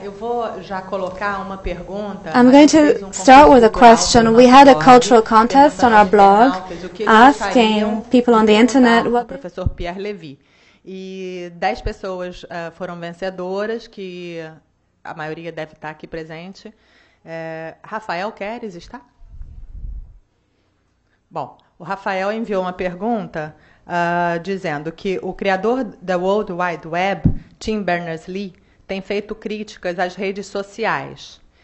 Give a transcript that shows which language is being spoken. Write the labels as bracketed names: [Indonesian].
[Portuguese] Eu vou já colocar uma pergunta. [English] I'm going to start with a question. We had a cultural contest on our blog asking people on the internet what professor Pierre Levy. [Portuguese] E 10 pessoas foram vencedoras, que a maioria deve estar aqui presente. Rafael Queres está? Bom, o Rafael enviou uma pergunta dizendo que o criador da World Wide Web, Tim Berners-Lee, tem feito críticas às redes sociais.